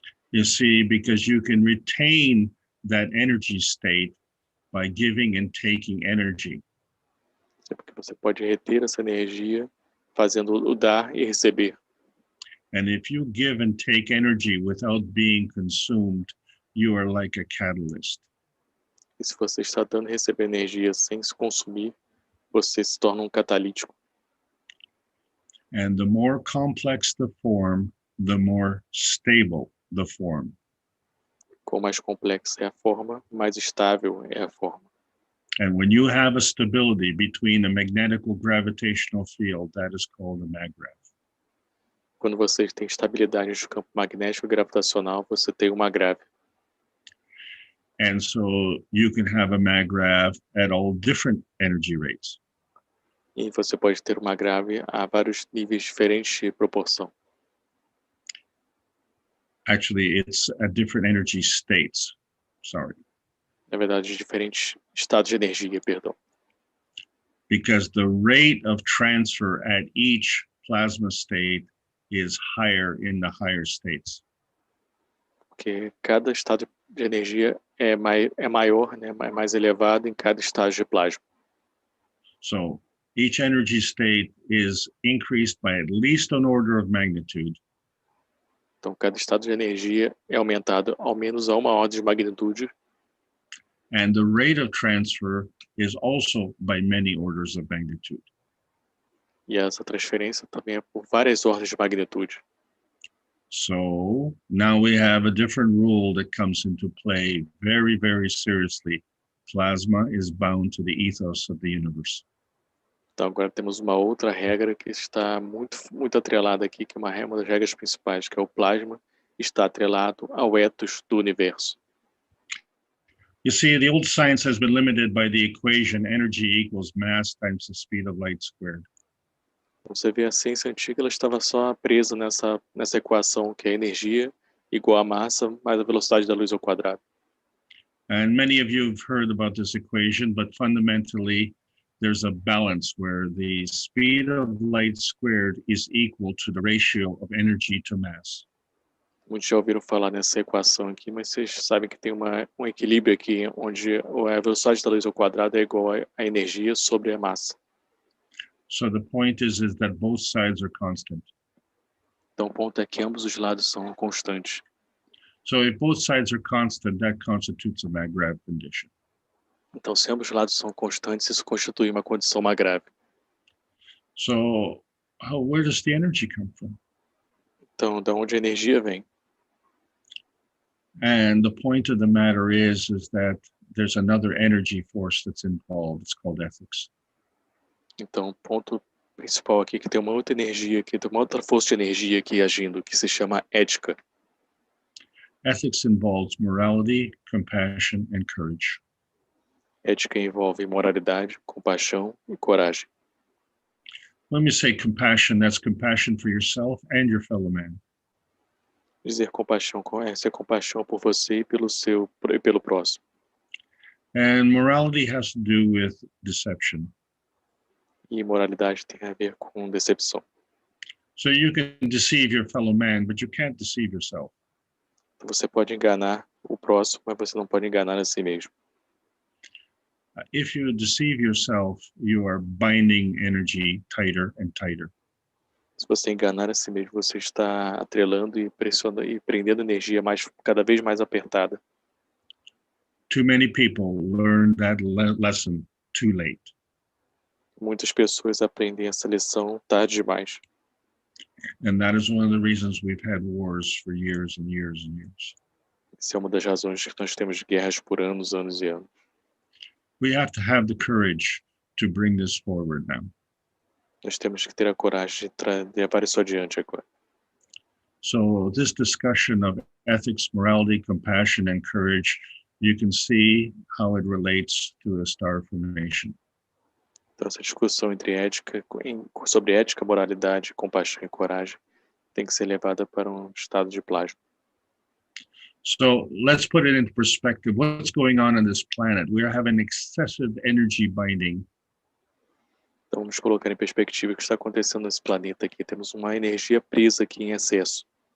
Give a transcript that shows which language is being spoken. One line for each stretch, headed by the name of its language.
English: You see, because you can retain that energy state by giving and taking energy.
Portuguese: É porque você pode reter essa energia fazendo o dar e receber.
English: And if you give and take energy without being consumed, you are like a catalyst.
Portuguese: E se você está dando e recebendo energia sem se consumir, você se torna um catalítico.
English: And the more complex the form, the more stable the form.
Portuguese: Quanto mais complexa é a forma, mais estável é a forma.
English: And when you have a stability between a magnetical gravitational field, that is called a maggrav.
Portuguese: Quando você tem estabilidade no campo magnético e gravitacional, você tem uma grave.
English: And so you can have a maggrav at all different energy rates.
Portuguese: E você pode ter uma grave a vários níveis diferentes de proporção.
English: Actually, it's at different energy states. Sorry.
Portuguese: Na verdade, diferentes estados de energia, perdão.
English: Because the rate of transfer at each plasma state is higher in the higher states.
Portuguese: Porque cada estado de energia é maior, né, mais elevado em cada estágio de plasma.
English: So each energy state is increased by at least an order of magnitude.
Portuguese: Então, cada estado de energia é aumentado ao menos a uma ordem de magnitude.
English: And the rate of transfer is also by many orders of magnitude.
Portuguese: E essa transferência também é por várias ordens de magnitude.
English: So now we have a different rule that comes into play very, very seriously. Plasma is bound to the ethos of the universe.
Portuguese: Então agora temos uma outra regra que está muito atrelada aqui, que é uma das regras principais, que é o plasma está atrelado ao ethos do universo.
English: You see, the old science has been limited by the equation energy equals mass times the speed of light squared.
Portuguese: Você vê a ciência antiga, ela estava só presa nessa equação que é energia igual a massa mais a velocidade da luz ao quadrado.
English: And many of you have heard about this equation, but fundamentally there's a balance where the speed of light squared is equal to the ratio of energy to mass.
Portuguese: Muitos já ouviram falar nessa equação aqui, mas vocês sabem que tem um equilíbrio aqui, onde a velocidade da luz ao quadrado é igual a energia sobre a massa.
English: So the point is that both sides are constant.
Portuguese: Então o ponto é que ambos os lados são constantes.
English: So if both sides are constant, that constitutes a Magravity condition.
Portuguese: Então se ambos os lados são constantes, isso constitui uma condição Magravity.
English: So where does the energy come from?
Portuguese: Então, da onde a energia vem?
English: And the point of the matter is that there's another energy force that's involved. It's called ethics.
Portuguese: Então, o ponto principal aqui é que tem uma outra energia aqui, tem uma outra força de energia aqui agindo, que se chama ética.
English: Ethics involves morality, compassion, and courage.
Portuguese: Ética envolve moralidade, compaixão e coragem.
English: Let me say compassion, that's compassion for yourself and your fellow man.
Portuguese: Dizer compaixão é ser compaixão por você e pelo próximo.
English: And morality has to do with deception.
Portuguese: E moralidade tem a ver com decepção.
English: So you can deceive your fellow man, but you can't deceive yourself.
Portuguese: Você pode enganar o próximo, mas você não pode enganar a si mesmo.
English: If you deceive yourself, you are binding energy tighter and tighter.
Portuguese: Se você enganar a si mesmo, você está atrelando e pressionando e prendendo energia cada vez mais apertada.
English: Too many people learn that lesson too late.
Portuguese: Muitas pessoas aprendem essa lição tarde demais.
English: And that is one of the reasons we've had wars for years and years and years.
Portuguese: Essa é uma das razões que nós temos guerras por anos, anos e anos.
English: We have to have the courage to bring this forward now.
Portuguese: Nós temos que ter a coragem de levar isso adiante agora.
English: So this discussion of ethics, morality, compassion, and courage, you can see how it relates to a star formation.
Portuguese: Então essa discussão sobre ética, moralidade, compaixão e coragem tem que ser levada para um estado de plasma.
English: So let's put it into perspective. What's going on this planet? We are having excessive energy binding.
Portuguese: Então vamos colocar em perspectiva o que está acontecendo nesse planeta aqui. Temos uma energia presa aqui em excesso.